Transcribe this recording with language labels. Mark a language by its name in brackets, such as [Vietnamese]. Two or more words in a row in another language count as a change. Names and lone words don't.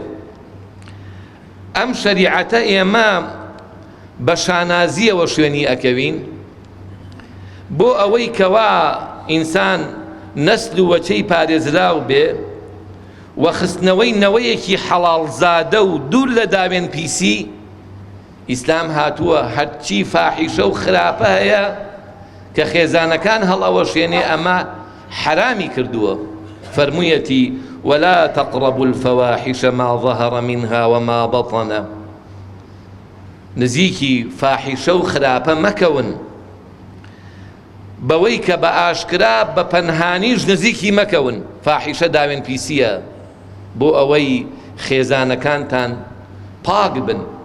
[Central Kurdish] ئەم شەریعەتە ئێمە بە شانازیەوە شوێنی ئەکەوین بۆ ئەوەی کەوا ئینسان نەسل و وەچەی پارێزراو بێ و خستنەوەی نەوەیەکی حەڵاڵزادە و دوور لە داوێن پیسی. ئیسلام هاتووە هەرچی فاحیشە و خراپە هەیە کە خێزانەکان هەڵەوەشێنێ ئەمە حرامی کردووە. [Arabic] فەرموویەتی ولا تقربوا الفواحش ما ظهر منها وما بطن. [Central Kurdish] نزیکی فاحیشە و خراپە مەکەون، بەوەی کە بە ئاشکرا بە پەنهانیش نزیکی مەکەون. فاحیشە داوێن پیسیە بۆ ئەوەی خێزانەکانتان پاک بن.